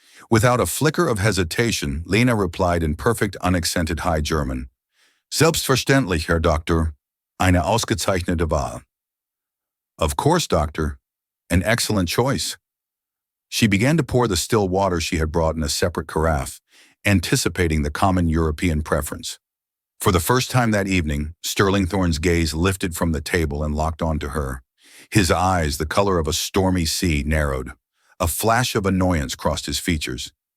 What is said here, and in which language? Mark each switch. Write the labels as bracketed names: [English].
[English] Without a flicker of hesitation, Lena replied in perfect, unaccented High German. [German] "Selbstverständlich, Herr Doktor. Eine ausgezeichnete Wahl." [English] "Of course, Doctor. An excellent choice." She began to pour the still water she had brought in a separate carafe, anticipating the common European preference. For the first time that evening, Sterling Thorne's gaze lifted from the table and locked onto her. His eyes, the color of a stormy sea, narrowed. A flash of annoyance crossed his features.